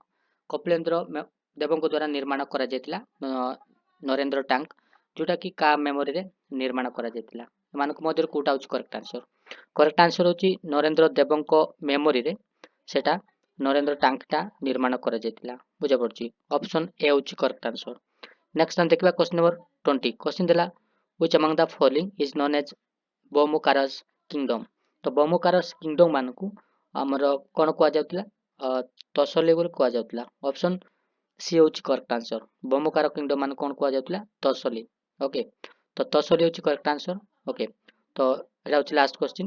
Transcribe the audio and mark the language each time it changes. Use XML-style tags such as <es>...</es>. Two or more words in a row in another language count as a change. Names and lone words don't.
<or>କପିଳେନ୍ଦ୍ର ଦେବଙ୍କ ଦ୍ୱାରା ନିର୍ମାଣ କରାଯାଇଥିଲା ନରେନ୍ଦ୍ର ଟ୍ୟାଙ୍କ, ଯୋଉଟାକି କାହା ମେମୋରିରେ ନିର୍ମାଣ କରାଯାଇଥିଲା? ଏମାନଙ୍କ ମଧ୍ୟରୁ କୋଉଟା ହେଉଛି</or> <en>correct answer? correct answer</en> <or>ହେଉଛି ନରେନ୍ଦ୍ର ଦେବଙ୍କ ମେମୋରିରେ ସେଟା ନରେନ୍ଦ୍ର ଟ୍ୟାଙ୍କଟା ନିର୍ମାଣ କରାଯାଇଥିଲା। ବୁଝାପଡୁଛି।</or> <en>option A</en> <or>ହେଉଛି</or> <en>correct answer.</en> <or>ନେକ୍ସଟ ଆମେ ଦେଖିବା</or> <en>question number 20. କ୍ୱେଶ୍ଚିନ୍ ଦେଲା which among the following is known as Bhaumakaras kingdom.</en> <or>ତ</or> <en>Bhaumakaras kingdom</en> <or>ମାନଙ୍କୁ ଆମର କ'ଣ କୁହାଯାଉଥିଲା? ତସଲି ବୋଲି କୁହାଯାଉଥିଲା।</or> <en>option C</en> <or>ହେଉଛି</or> <en>correct answer. Bhaumakara kingdom</en> <or>ମାନଙ୍କୁ କ'ଣ କୁହାଯାଉଥିଲା? ତସଲି। ଓକେ, ତ ତସଲି ହେଉଛି</or> <en>correct answer.</en> <or>ଓକେ, ତ ଏଇଟା ହେଉଛି</or> <en>last question.</en>